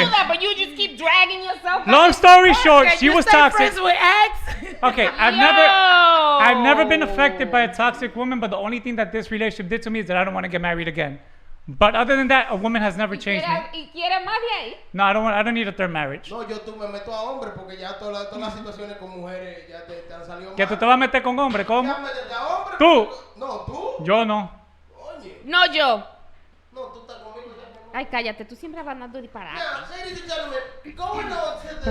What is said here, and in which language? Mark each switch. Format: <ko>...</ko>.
<en>to do that, but you just keep dragging yourself. Long back. story short, she You was stay toxic. friends with ex? Okay, I've never been affected by a toxic woman, but the only thing that this relationship did to me is that I don't want to get married again. But other than that, a woman has never changed me.</en> <es>¿Y quieres más de ahí?</es> <en>No, I don't need a third marriage.</en> <es>No, yo tú me meto a hombre porque ya todas las situaciones con mujeres ya te han salido mal. Que tú te vas a meter con hombre, ¿cómo? Ya métete a hombre. Tú. No, tú. Yo no. Oye. No, yo. No, tú estás conmigo. Ay, cállate, tú siempre vas dando disparates.</es> <en>Now, ladies and gentlemen, going on to the</en>